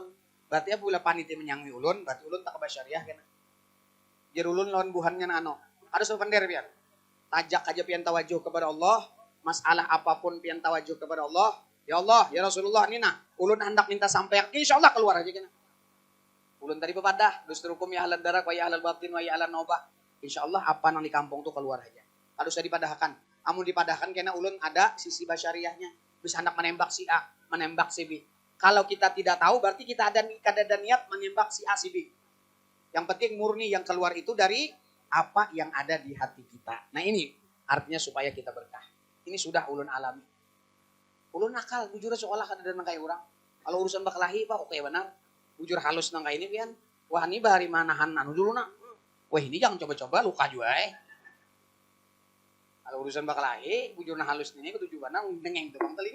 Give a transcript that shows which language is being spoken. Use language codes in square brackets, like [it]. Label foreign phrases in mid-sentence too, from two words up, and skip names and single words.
[bjn] Berarti apabila panitia menyangui ulun, berarti ulun tak kebasyariah kan. Jadi ulun lawan buhannya na ada sepandir biar. Tajak aja pian tawajuh kepada Allah, masalah apapun pian tawajuh kepada Allah. Ya Allah, ya Rasulullah ini nah, ulun hendak minta sampaikan, insyaallah keluar aja kan. Ulun tadi pepadah, [ar] دستوركم يا أهل الدرك ويا أهل الباطن ويا أهل النوبة. [bjn] Insyaallah apa nang di kampung tuh keluar aja. Harus dipadahkan. Amun dipadahkan kena ulun ada sisi basyariahnya. Bisa hendak menembak si A, menembak si B. [id] Kalau kita tidak tahu, berarti kita ada niat menembak si A, si B. Yang penting murni yang keluar itu dari apa yang ada di hati kita. Nah ini artinya supaya kita berkah. [bjn] Ini sudah ulun alami. Ulun nakal, bujur seolah kada nang kayak orang. Kalau urusan bakalahi, Pak, oke benar. Bujur halus nang kayak ini, pian. Wah ini bahari manahan dulu nak. Wah ini jangan coba-coba, luka juga Kalau urusan bakalahi, bujur na halus ini ketujuan nang dengeng tukang telinga.